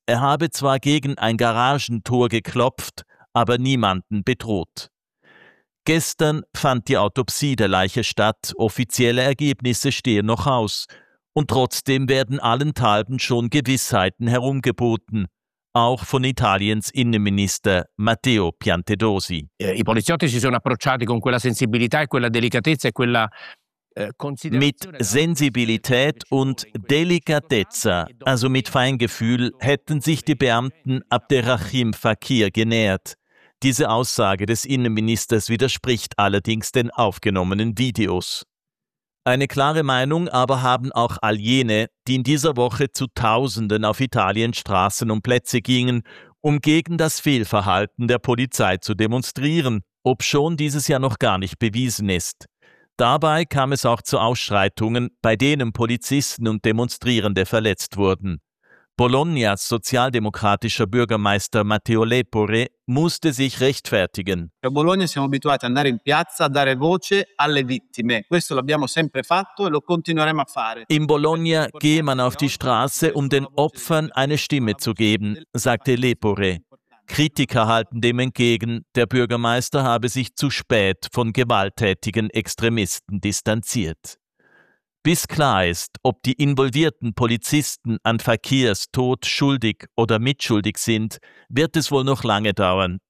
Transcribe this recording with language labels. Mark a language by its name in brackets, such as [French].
[German] Er habe zwar gegen ein Garagentor geklopft, aber niemanden bedroht. Gestern fand die Autopsie der Leiche statt, offizielle Ergebnisse stehen noch aus. Und trotzdem werden allenthalben schon Gewissheiten herumgeboten, auch von Italiens Innenminister Matteo Piantedosi. [Italian] I poliziotti si sono approcciati con quella sensibilità e quella delicatezza e quella [German] Mit Sensibilität und Delikatezza, also mit Feingefühl, hätten sich die Beamten Abderrahim Fakir genähert. Diese Aussage des Innenministers widerspricht allerdings den aufgenommenen Videos. Eine klare Meinung aber haben auch all jene, die in dieser Woche zu Tausenden auf Italiens Straßen und Plätze gingen, um gegen das Fehlverhalten der Polizei zu demonstrieren, obschon dieses ja noch gar nicht bewiesen ist. Dabei kam es auch zu Ausschreitungen, bei denen Polizisten und Demonstrierende verletzt wurden. Bolognas sozialdemokratischer Bürgermeister Matteo Lepore musste sich rechtfertigen. [Italian] In Bologna siamo abituati ad andare in piazza a dare voce alle vittime. Questo l'abbiamo sempre fatto e lo continueremo a fare. [German] In Bologna gehe man auf die Straße, um den Opfern eine Stimme zu geben, sagte Lepore. Kritiker halten dem entgegen, der Bürgermeister habe sich zu spät von gewalttätigen Extremisten distanziert. Bis klar ist, ob die involvierten Polizisten an Fakirs Tod schuldig oder mitschuldig sind, wird es wohl noch lange dauern.